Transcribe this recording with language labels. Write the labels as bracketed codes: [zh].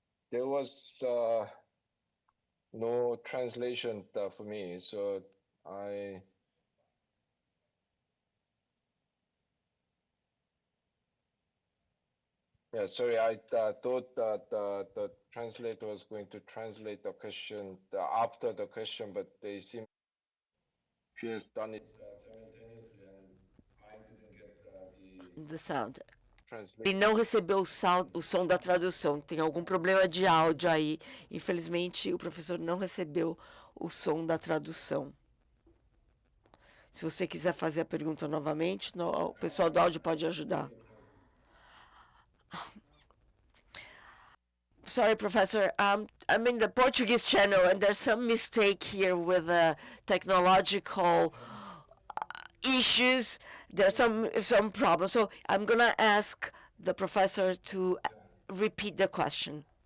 [en] There was no translation for me, so sorry, I thought that the translator was going to translate the question after the question, but they seem she has done it simultaneously, and I didn't get The sound. translation. [pt] Ele não recebeu o som da tradução. Tem algum problema de áudio aí. Infelizmente, o professor não recebeu o som da tradução. Se você quiser fazer a pergunta novamente, o pessoal do áudio pode ajudar. [en] Sorry, Professor. I'm in the Portuguese channel, and there's some mistake here with the technological issues, there are some problems. So I'm going to ask the professor to repeat the question.